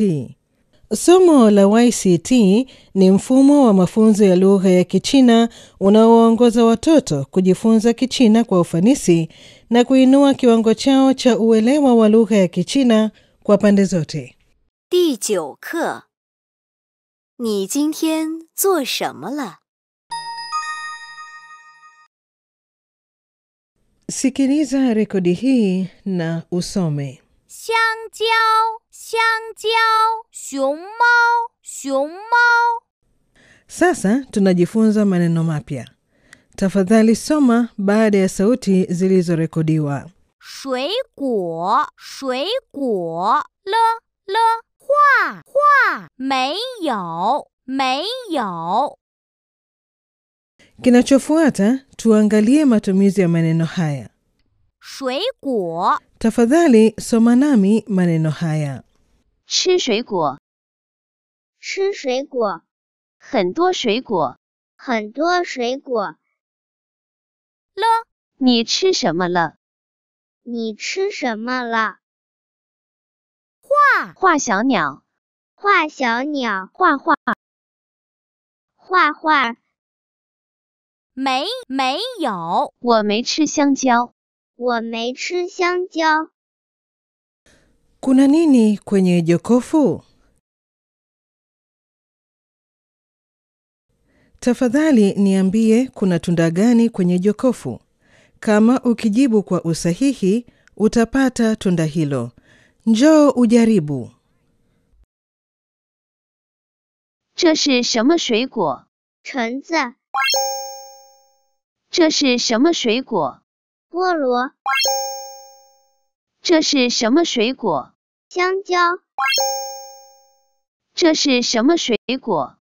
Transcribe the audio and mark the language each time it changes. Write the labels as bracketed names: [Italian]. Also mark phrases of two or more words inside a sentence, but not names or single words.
[Swahili] Somo la YCT ni mfumo wa mafunzo ya lugha ya Kichina unaowaongoza watoto kujifunza Kichina kwa ufanisi na kuinua kiwango chao cha uelewa wa lugha ya Kichina kwa pande zote. [Chinese] 第9课，你今天做什么了？ [Swahili] Sikiliza rekodi hii na usome. [Chinese] 香蕉，香蕉，熊猫，熊猫。 [Swahili] Sasa tunajifunza maneno mapya. Tafadhali soma baada ya sauti zilizorekodiwa. [Chinese] 水果，水果，了，画，画，没有，没有。 [Swahili] Kinachofuata tuangalie matumizi ya maneno haya. [Chinese] 水果， [Swahili] Tafadhali soma nami maneno haya. [Chinese] 吃水果，吃水果，很多水果。很多水果。了，你吃什么了？你吃什么了？画，画小鸟，画小鸟，画画。画画。没有，我没吃香蕉。我没吃香蕉。 [Swahili] Kuna nini kwenye jokofu? Tafadhali niambie kuna tunda gani kwenye jokofu. Kama ukijibu kwa usahihi, utapata tunda hilo. Njoo ujaribu. [Chinese] 这是什么水果？橙子。这是什么水果？菠萝。这是什么水果？香蕉。这是什么水果？